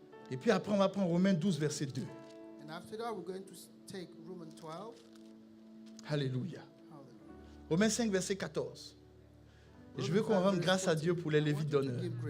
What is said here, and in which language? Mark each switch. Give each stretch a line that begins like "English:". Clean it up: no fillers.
French: Et puis après, on va prendre Romains 12, verset 2.
English: And after that, we're going to take Romans 12.
French: Alléluia.
English: Hallelujah.
French: Romains 5, verset 14. Et je veux qu'on rende grâce à Dieu pour les Lévites d'honneur.